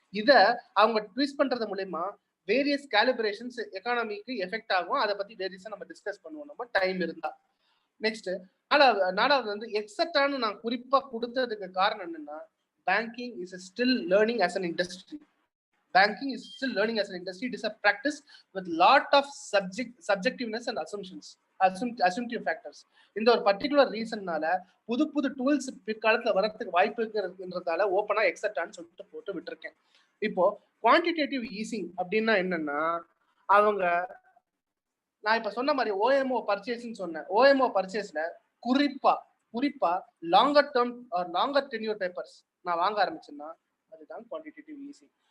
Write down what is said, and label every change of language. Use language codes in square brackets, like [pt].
[ta] இதை அவங்க ட்விஸ்ட் பண்றது மூலயமா வேரியஸ் கேலிபிரேஷன்ஸ் எக்கானமிக்கு எஃபெக்ட் ஆகும். அதை பத்தி வேரியஸா நம்ம டிஸ்கஸ் பண்ணுவோம் நம்ம டைம் இருந்தா. நெக்ஸ்ட் நாலாவது எக்ஸப்டானு நான் குறிப்பா கொடுத்ததுக்கு காரணம் என்னன்னா, [en] Banking is still learning as an industry. Banking is still learning as an industry. It is a practice with lot of subjectiveness and assumptive factors. [ta] இந்த ஒரு பர்டிகுலர் ரீசன்னால புது டூல்ஸ் பிற்காலத்துல வரதுக்கு வாய்ப்பு இருக்குன்றதால ஓப்பனா எக்ஸப்டான்னு சொல்லிட்டு போட்டு விட்டுருக்கேன். இப்போ குவான்டிடேட்டிவ் ஈசிங் அப்படின்னா என்னன்னா, அவங்க நான் இப்ப சொன்ன மாதிரி ஓஎம்ஓ பர்ச்சேஸ்ன்னு சொன்னேன். ஓஎம்ஓ பர்ச்சேஸ்ல குறிப்பா longer term longer tenure papers நான் வாங்க ஆரம்பிச்சேன்னா அதுதான் குவான்டிடேட்டிவ் ஈசிங்.